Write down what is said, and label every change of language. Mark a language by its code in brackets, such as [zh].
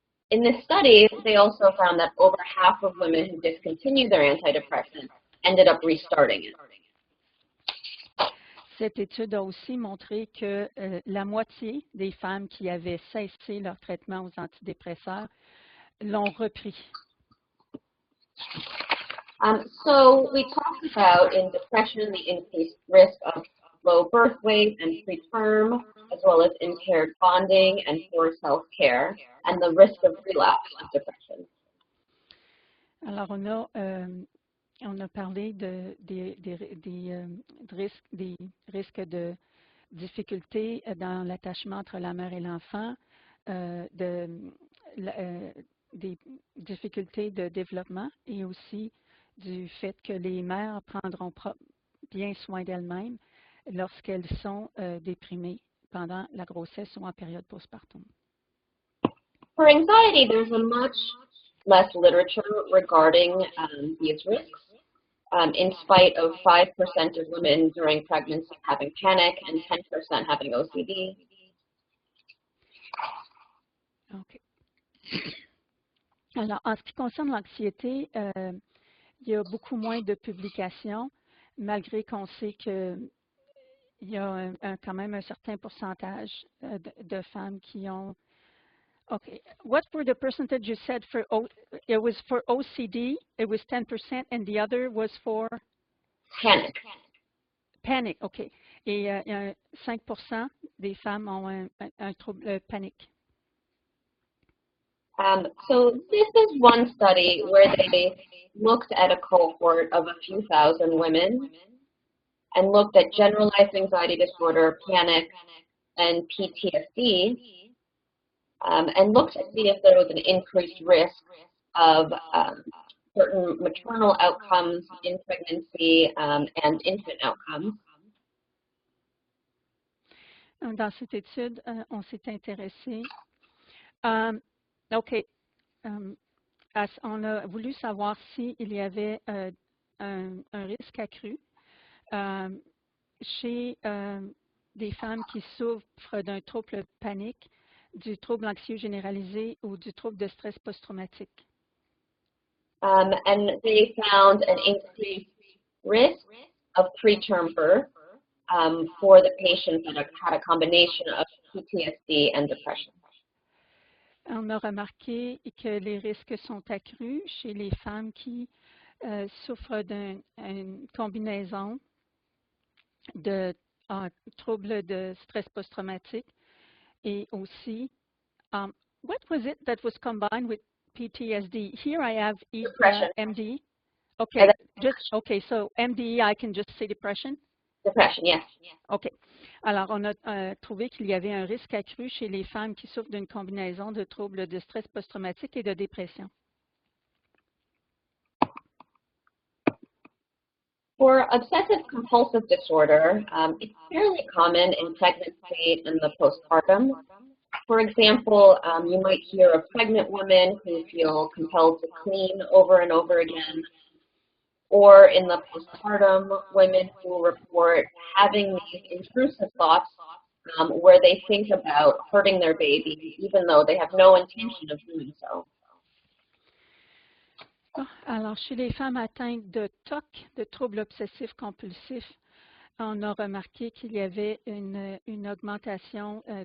[en] In this study, they also found that over half of women who discontinued their antidepressant ended up restarting it. [fr] Cette étude a aussi montré que la moitié des femmes qui avaient cessé leur traitement aux antidépresseurs l'ont repris. [en] So we talked about in depression the increased risk of low birth weight and preterm, as well as impaired bonding and poor self-care, and the risk of relapse with depression. [fr] Alors, on a parlé des risques de difficultés dans l'attachement entre la mère et l'enfant, des difficultés de développement et aussi du fait que les mères prendront bien soin d'elles-mêmes lorsqu'elles sont déprimées pendant la grossesse ou en période postpartum. [en] For anxiety, there's a much less literature regarding these risks, in spite of 5% of women during pregnancy having panic and 10% having OCD. OK. [fr] Alors, en ce qui concerne l'anxiété, il y a beaucoup moins de publications, malgré qu'on sait qu'il y a quand même un certain pourcentage de femmes qui ont. [en] Okay, what were the percentage you said for it was for OCD, it was 10%, and the other was for? Panic. Panic, OK. [fr] Et 5% des femmes ont un trouble panique. [en] So this is one study where they looked at a cohort of a few thousand women and looked at generalized anxiety disorder, panic, and PTSD, and looked to see if there was an increased risk of certain maternal outcomes in pregnancy and infant outcomes. [fr] Dans cette étude, on s'est intéressé. OK. On a voulu savoir s'il y avait un risque accru chez des femmes qui souffrent d'un trouble panique, du trouble anxieux généralisé ou du trouble de stress post-traumatique. [en] And they found an increased risk of preterm birth for the patients that had a combination of PTSD and depression. [fr] On a remarqué que les risques sont accrus chez les femmes qui souffrent d'une combinaison de troubles de stress post-traumatique et aussi, [en] what was it that was combined with PTSD? Here I have MD. Okay, okay. So MD, I can just say depression. Depression, yes. Okay. [fr] Alors, on a trouvé qu'il y avait un risque accru chez les femmes qui souffrent d'une combinaison de troubles de stress post-traumatique et de dépression. [en] For obsessive compulsive disorder, it's fairly common in pregnancy and the postpartum. For example, you might hear of pregnant women who feel compelled to clean over and over again, or in the postpartum, women who report having these intrusive thoughts where they think about hurting their baby, even though they have no intention of doing so. [fr] Alors, chez les femmes atteintes de TOC, de troubles obsessifs compulsifs, on a remarqué qu'il y avait une augmentation